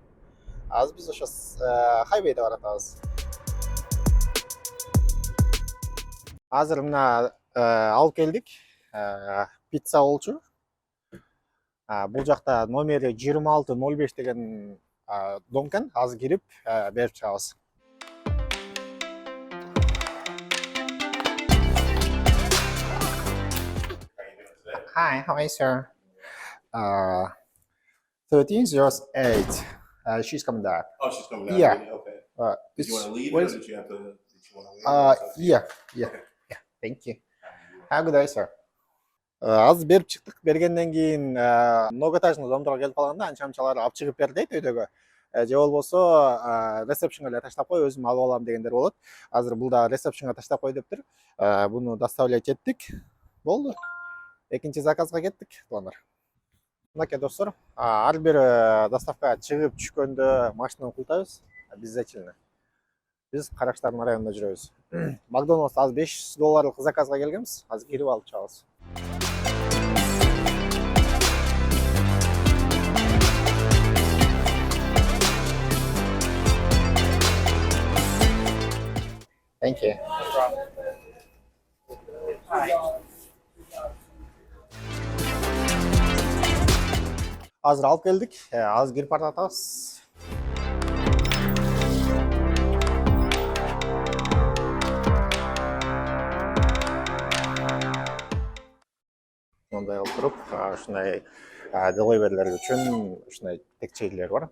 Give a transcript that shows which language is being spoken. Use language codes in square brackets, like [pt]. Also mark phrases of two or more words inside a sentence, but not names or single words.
[ky] Азыр биз ошо хайвейде баратабыз. Азыр мына алып келдик. Пицца болчу. Бул жакта номери 2605 деген дом экен. Азыр кирип берип чыгабыз. [en] Hi, how are you, sir? 1308. She's coming back. Oh, she's coming down. Yeah. Okay. Did you want to leave, what or is- did you have to? Did you want to leave? Yeah. Thank you. Have a good day, sir. [ky] Аз берип чыктык. Бергенден кийин многоэтажный домдорго келип калганда анча-мынчалар алып чыгып бер дейт өйдөгө. Же болбосо ресепшнга эле таштап кой, өзүм алып алам дегендер болот. Азыр бул да ресепшнга таштап кой дептир. Буну доставлять эттик. Болду. Экинчи заказга кеттик, туугандар. Мынакей достор, ар бир доставкага чыгып түшкөндө машинаны култайбыз. Обязательно. Биз Каракштардын районунда жүрөбүз. Макдоналдс азыр $500 заказга келгенбиз. Азыр кирип алып чыгабыз. [en] Thank you. [ky] Азыр алып келдик. Азыр кирип баратабыз. Мындай кылып туруп, ушундай деливерлер үчүн ушундай текчейлер бар.